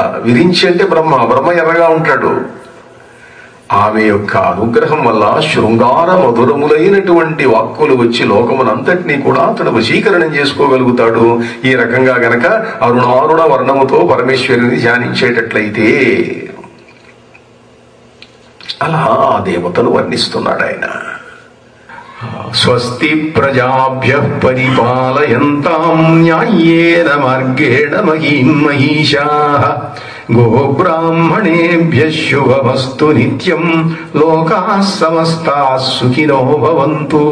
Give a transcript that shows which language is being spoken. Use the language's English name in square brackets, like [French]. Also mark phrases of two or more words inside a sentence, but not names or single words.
[Telugu] విరించి అంటే బ్రహ్మ, బ్రహ్మ ఎర్రగా ఉంటాడు. ఆమె యొక్క అనుగ్రహం వల్ల శృంగార మధురములైనటువంటి వాక్కులు వచ్చి లోకమునంతటినీ కూడా అతడు వశీకరణం చేసుకోగలుగుతాడు. ఈ రకంగా గనక అరుణారుణ వర్ణముతో పరమేశ్వరుని ధ్యానించేటట్లయితే అలా ఆ దేవతను వర్ణిస్తున్నాడు ఆయన. [Sanskrit] స్వస్తి ప్రజాభ్యః పరిపాలయంతాం న్యాయేన మార్గేణ మహీం మహీషాః గోబ్రాహ్మణేభ్యః శుభమస్తు నిత్యం లోకాః సమస్తాః సుఖినో భవంతు.